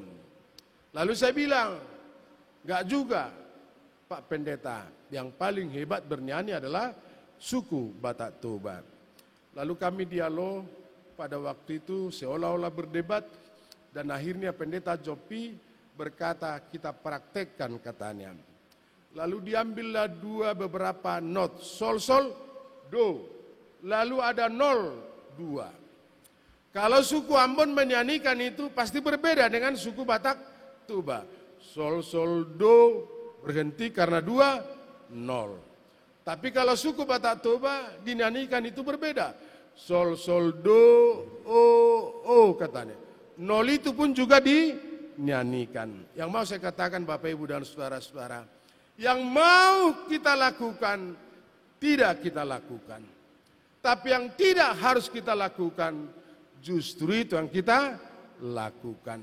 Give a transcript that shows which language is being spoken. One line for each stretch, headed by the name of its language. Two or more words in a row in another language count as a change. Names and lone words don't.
Indonesian: Lalu saya bilang, enggak juga Pak Pendeta, yang paling hebat bernyanyi adalah suku Batak Toba. Lalu kami dialog pada waktu itu seolah-olah berdebat dan akhirnya Pendeta Jopi berkata kita praktekkan katanya. Lalu diambillah beberapa not, sol, sol, do. Lalu ada 0, 2. Kalau suku Ambon menyanyikan itu pasti berbeda dengan suku Batak Toba. Sol, sol, do berhenti karena 2, 0. Tapi kalau suku Batak Toba dinyanyikan itu berbeda. Sol, sol, do, o katanya. 0 itu pun juga dinyanyikan. Yang mau saya katakan Bapak Ibu dan saudara-saudara, yang mau kita lakukan, tidak kita lakukan. Tapi yang tidak harus kita lakukan, justru itu yang kita lakukan.